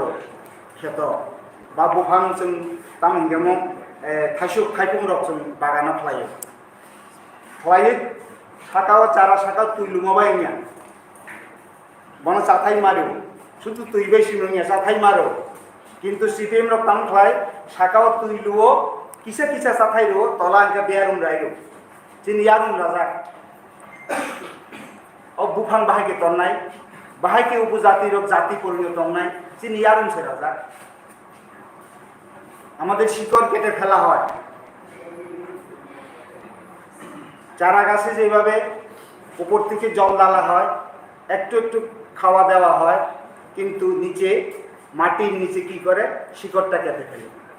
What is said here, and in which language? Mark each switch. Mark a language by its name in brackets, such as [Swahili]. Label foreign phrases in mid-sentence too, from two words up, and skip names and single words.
[Kok Borok] खेत बा बुफां जों तामिंगेमो थाइसुक थाइपुं रक जों बागानाव खालायो साकाव चारा साका तुइलुमाबायनिया बन चाथाय मारो शुधु तुइबाय सिमनिया चाथाय मारो किन्तु CPM रक ताम खाय साकाव तुइलुओ किसा किसा चाथाय रो तला अंका बेयारुम रायरो जिन यारुम राजा अब बुफां बाहायके तन्नाय बाहायके उपजाति रक जाति परिणत নাই जिन यारुम से राजा [Bangla] আমাদের শিকড় কেটে ফেলা হয় চারা গাছে যেভাবে উপর থেকে জল ঢালা হয় একটু একটু খাওয়া দেওয়া হয় কিন্তু নিচে মাটির নিচে কি করে শিকড়টা কেটে ফেলে